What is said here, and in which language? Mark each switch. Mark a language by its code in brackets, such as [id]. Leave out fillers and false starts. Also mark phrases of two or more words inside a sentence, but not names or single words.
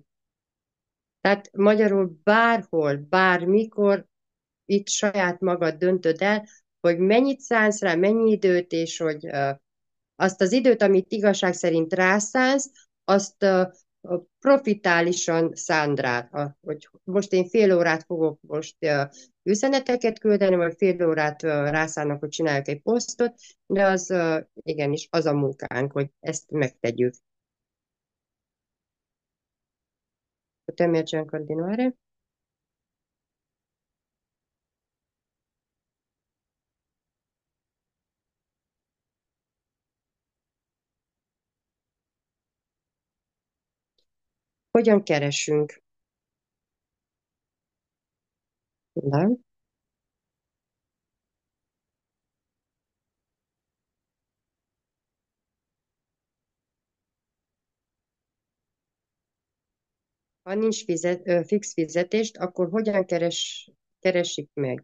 [hu] Tehát magyarul bárhol, bármikor itt saját magad döntöd el, hogy mennyit szánsz rá, mennyi időt, és hogy azt az időt, amit igazság szerint rászánsz, azt profitálisan szánd rá. Hogy most én fél órát fogok most üzeneteket küldeni, vagy fél órát rászánok, hogy csináljak egy posztot, de az igenis az a munkánk, hogy ezt megtegyük. [ro] Potem mergem în continuare. [hu] Hogyan keresünk? Na, ha nincs fix fizetést, akkor hogyan keresik meg?